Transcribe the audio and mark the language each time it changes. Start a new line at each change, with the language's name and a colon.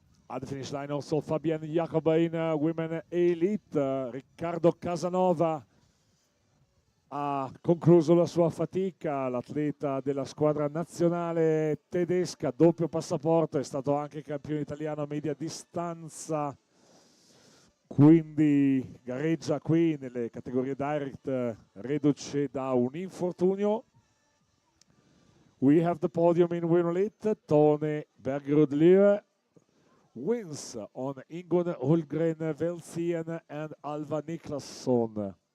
English: At the finish line also Fabienne Jacoba in women elite.
Italian: Riccardo Casanova ha concluso la sua fatica, l'atleta della squadra nazionale tedesca, doppio passaporto, è stato anche campione italiano a media distanza, quindi gareggia qui nelle categorie direct, reduce da un infortunio.
English: We have the podium in women elite, Tone Bergerud-Lieu wins on Ingun Hulgren Velsien and Alva Niklasson.